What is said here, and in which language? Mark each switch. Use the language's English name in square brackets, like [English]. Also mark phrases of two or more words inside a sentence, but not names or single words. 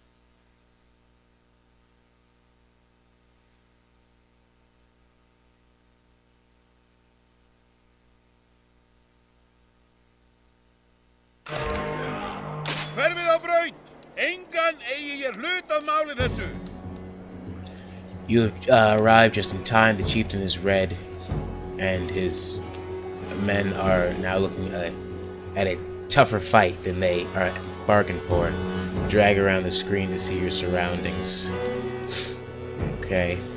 [Icelandic] Hverfið á braut! Engan eigi ég hlut að máli þessu! [English] You arrive just in time. The chieftain is red, and his men are now looking at a tougher fight than they are bargained for. Drag around the screen to see your surroundings. Okay.